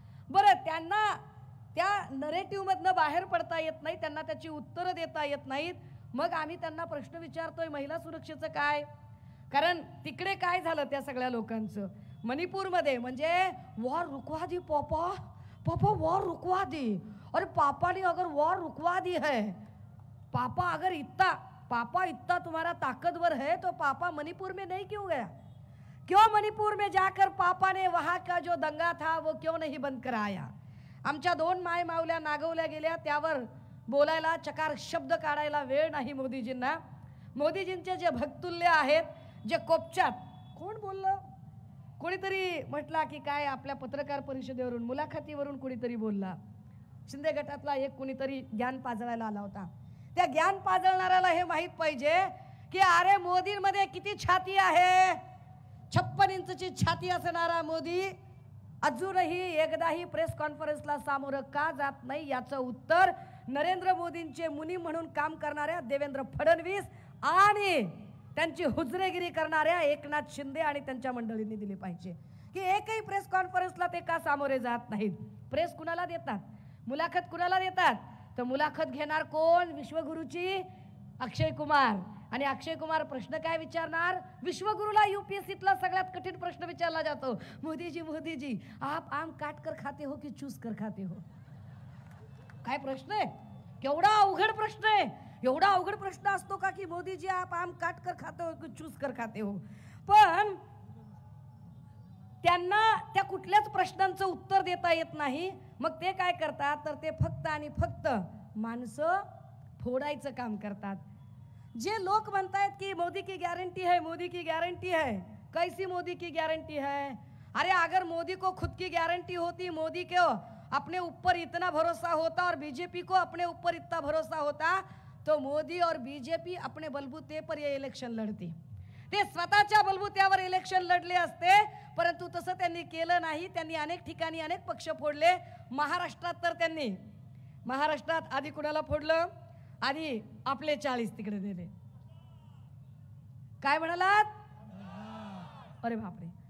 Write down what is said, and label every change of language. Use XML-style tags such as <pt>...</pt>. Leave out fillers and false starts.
<mr>बरं, त्यांना त्या नरेटिव्हमधनं बाहेर पडता येत नाही, त्यांना त्याची उत्तरं देता येत नाहीत. मग आम्ही त्यांना प्रश्न विचारतोय महिला सुरक्षेचं काय? कारण तिकडे काय झालं त्या सगळ्या लोकांचं. मणिपूरमध्ये म्हणजे</mr> <hi>वॉर रुकवा दी पापा, पापा वॉर रुकवा दी. अरे पापा ने अगर वॉर रुकवा दी है, पापा अगर पापा इतना तुम्हारा ताकतवर है तो पापा मणिपुर में नहीं क्यों गया? क्यों मणिपुर में जाकर पापा ने वहाँ का जो दंगा था वो क्यों नहीं बंद कराया?</hi> <mr>आमच्या 2 माय मावल्या नागवल्या गेल्या, त्यावर बोलायला चकार शब्द काढायला वेळ नाही मोदीजींना. मोदीजींचे जे भक्तुल्य आहेत, जे कोपच्यात, कोण बोललं? कोणीतरी म्हटला की काय आपल्या पत्रकार परिषदेवरून मुलाखतीवरून कोणीतरी बोलला. शिंदे गटातला एक कोणीतरी ज्ञान पाजळायला आला होता. त्या ज्ञान पाजळणाऱ्याला हे माहित पाहिजे की अरे मोदींमध्ये किती छाती आहे. 56 इंचची छाती असणारा मोदी अजूनही एकदाही प्रेस कॉन्फरन्सला सामोरं का जात नाही याचं उत्तर नरेंद्र मोदींचे मुनी म्हणून काम करणाऱ्या देवेंद्र फडणवीस आणि त्यांची हुजरेगिरी करणाऱ्या एकनाथ शिंदे आणि त्यांच्या मंडळींनी दिली पाहिजे. की एकही प्रेस कॉन्फरन्सला ते का सामोरे जात नाहीत. प्रेस कुणाला देतात, मुलाखत कुणाला देतात? तर मुलाखत घेणार कोण? विश्वगुरूची अक्षय कुमार. आणि अक्षय कुमार प्रश्न काय विचारणार? विश्वगुरूला यूपीएससीतला सगळ्यात कठीण प्रश्न विचारला जातो,</mr> <hi>मोदीजी मोदीजी आप आम काट कर खाते हो</hi> <mr>की चूस कर खाते हो? काय प्रश्न आहे? केवढा अवघड प्रश्न आहे. एवढा अवघड प्रश्न असतो का की</mr> <hi>मोदीजी आप आम काट कर खाते हो</hi> <mr>की चूस कर खाते हो? पण त्यांना त्या कुठल्याच प्रश्नांचं उत्तर देता येत नाही. मग ते काय करतात तर ते फक्त आणि फक्त माणसं फोडायचं काम करतात. जे लोक म्हणतायत की</mr> <hi>मोदी की गॅरंटी है, मोदी की गॅरंटी है, कैसी मोदी की गॅरंटी है? अरे अगर मोदी को खुद की गॅरंटी होती, मोदी को अपने ऊपर इतना भरोसा होता और बीजेपी को अपने ऊपर इतना भरोसा होता तो मोदी और बीजेपी अपने बलबूते पर ये इलेक्शन लढती.</hi> <mr>ते स्वतःच्या बलबूत्यावर इलेक्शन लढले असते, परंतु तसं त्यांनी केलं नाही. त्यांनी अनेक ठिकाणी अनेक पक्ष फोडले. महाराष्ट्रात तर त्यांनी महाराष्ट्रात आधी कुणाला फोडलं? आधी आपले 40 तिकडे दिले. काय म्हणालात? अरे बापरे.</mr>